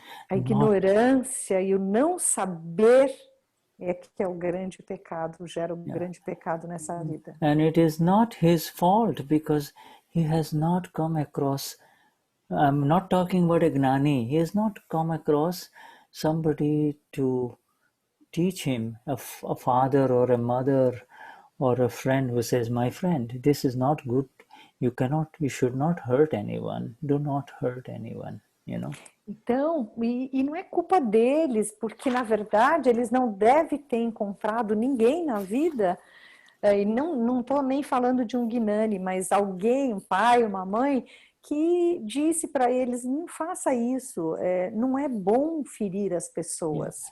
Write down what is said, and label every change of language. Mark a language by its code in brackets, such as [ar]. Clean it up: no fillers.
[pt] A ignorância e o não saber é que é o grande pecado, gera o grande pecado nessa vida. [en] And it is not his fault because he has not come across. I'm not talking about a Gnani. He has not come across somebody to teach him, a father or a mother or a friend who says, my friend, this is not good. You should not hurt anyone. Do not hurt anyone, you know. [pt] Então, e não é culpa deles, porque na verdade eles não devem ter encontrado ninguém na vida, e não estou nem falando de um Gnani, mas alguém, um pai, uma mãe, que disse para eles, não faça isso, não é bom ferir as pessoas.